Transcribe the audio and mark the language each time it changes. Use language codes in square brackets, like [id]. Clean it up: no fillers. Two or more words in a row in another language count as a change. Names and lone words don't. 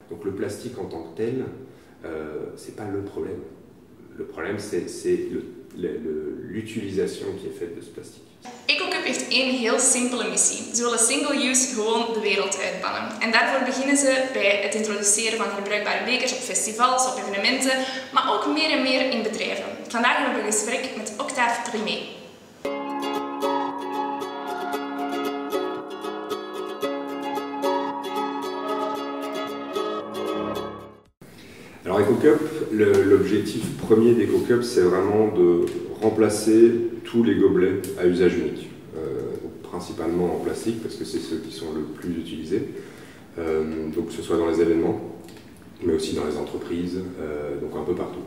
[fr] Donc le plastique en tant que tel, c'est pas le problème. Le problème, c'est l'utilisation qui est faite de ce plastique. [nl] EcoCup heeft één heel simpele missie. Ze willen single-use gewoon de wereld uitbannen. En daarvoor beginnen ze bij het introduceren van herbruikbare bekers op festivals, op evenementen, maar ook meer en meer in bedrijven. Vandaag hebben we een gesprek met Octave Trimet. [fr] Alors EcoCup, l'objectif premier d'EcoCup, c'est vraiment de remplacer tous les gobelets à usage unique, principalement en plastique parce que c'est ceux qui sont le plus utilisés, donc que ce soit dans les événements, mais aussi dans les entreprises, donc un peu partout.